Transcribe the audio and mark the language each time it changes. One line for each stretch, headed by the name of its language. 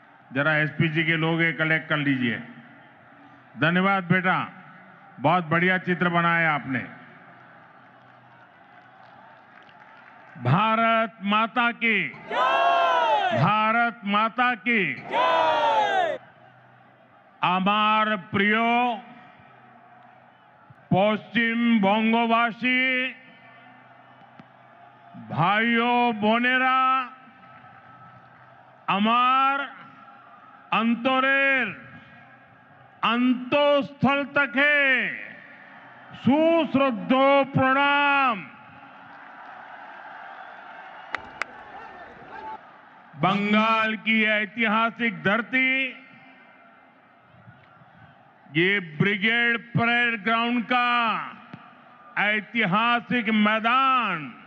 Hindi: जरा एसपीजी के लोग ये कलेक्ट कर लीजिए। धन्यवाद बेटा, बहुत बढ़िया चित्र बनाया आपने। भारत माता की, भारत माता की।
Bangla: আমার প্রিয় পশ্চিমবঙ্গবাসী ভাইও বোনেরা, আমার অন্তরের অন্তঃস্থল থেকে সুশ্রদ্ধ প্রণাম।
Hindi: बंगाल की ऐतिहासिक धरती, ये ब्रिगेड परेड ग्राउंड का ऐतिहासिक मैदान